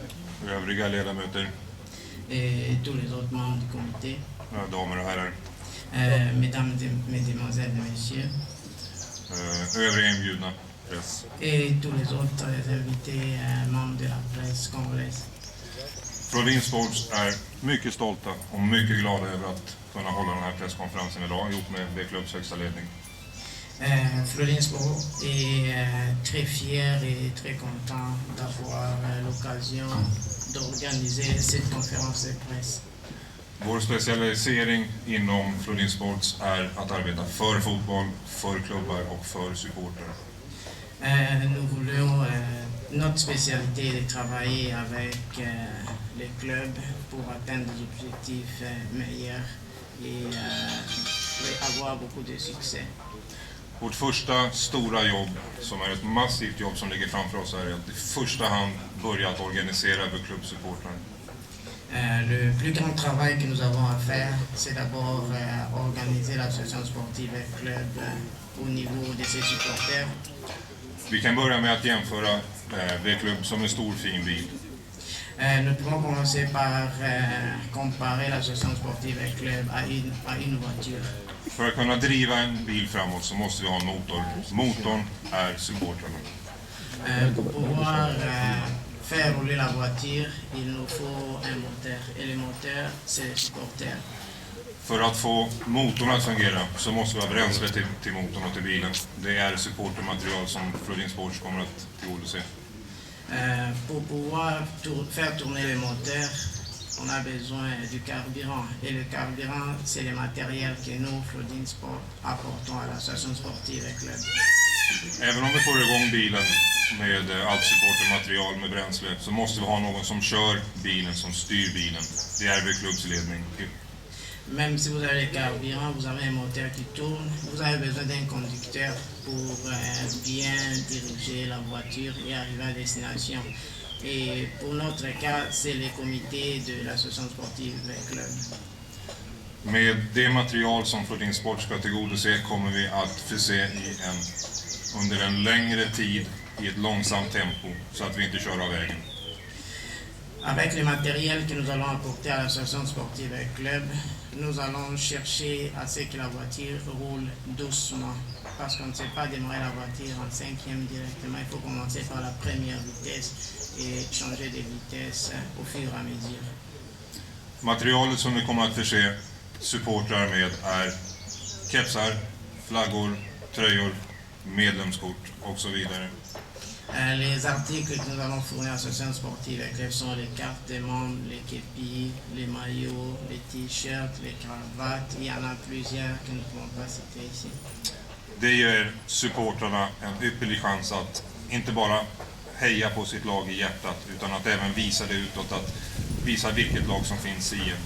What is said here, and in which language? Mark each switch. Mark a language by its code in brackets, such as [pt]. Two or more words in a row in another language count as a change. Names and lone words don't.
[fr] Et tous les autres membres du comité. Mesdames, Mesdemoiselles et Messieurs. Et tous les autres invités, membres de la presse congolaise. [sv] Flodin Sports är mycket stolta och mycket glada över att kunna hålla den här presskonferensen idag ihop med V-Clubs högsta ledning. [fr] Flodin Sports est très fier et très content d'avoir l'occasion d'organiser cette conférence de presse. [sv] Vår specialisering inom Flodin Sports är att arbeta för fotboll, för klubbar och för supporter. [fr] Nous voulons, notre spécialité est de travailler avec les clubs pour atteindre des objectifs meilleurs et avoir beaucoup de succès. [sv] Vårt första stora jobb, som är ett massivt jobb som ligger framför oss, är att i första hand börja att organisera för klubbsupportrar. [fr] Le plus grand travail que nous avons à faire, c'est d'abord organiser l'association sportive et club au niveau de ses supporters. [sv] Vi kan börja med att jämföra V-Club som en stor fin bil. [fr] Nous pouvons commencer par comparer l'association sportive et club à une voiture. [sv] För att kunna driva en bil framåt så måste vi ha en motor. Motorn är supportrarna. [fr] Pour pouvoir faire rouler la voiture, il nous faut un moteur. Et le moteur, c'est les supporters. [sv] För att få motorn att fungera så måste vi ha bränsle till motorn och till bilen. Det är supportermaterial som Flodin Sports kommer att tillgodose. [fr] Pour pouvoir faire tourner les moteurs, on a besoin du carburant. Et le carburant, c'est le matériel que nous, Flodin Sport, apportons à l'association sportive et club. [sv] Även om vi får igång bilen med allt supportermaterial med bränsle så måste vi ha någon som kör bilen, som styr bilen. Det är V-Clubs ledning. [fr] Même si vous avez le carburant, vous avez un moteur qui tourne, vous avez besoin d'un conducteur pour bien diriger la voiture et arriver à destination. Et pour notre cas, c'est le comité de l'association sportive V-Club. [sv] Med det material som Flodin Sport ska tillgodose kommer vi att förse under en längre tid i ett långsamt tempo så att vi inte kör av vägen. [fr] Avec le matériel que nous allons apporter à l'association sportive et club, nous allons chercher à ce que la voiture roule doucement. Parce qu'on ne sait pas démarrer la voiture en 5e directement. Il faut commencer par la première vitesse et changer de vitesse au fur et à mesure. [sv] Materialet som vi kommer att förse supportrar med är kepsar, flaggor, tröjor, medlemskort och så vidare. [fr] Les articles que nous allons fournir à l'association sportive avec sont les cartes des membres, les képis, les maillots, les t-shirts, les cravates. Il y en a plusieurs que nous ne pouvons pas citer ici. [sv] Det ger supportrarna en ypperlig chans att inte bara heja på sitt lag i hjärtat utan att även visa det utåt, att visa vilket lag som finns i en.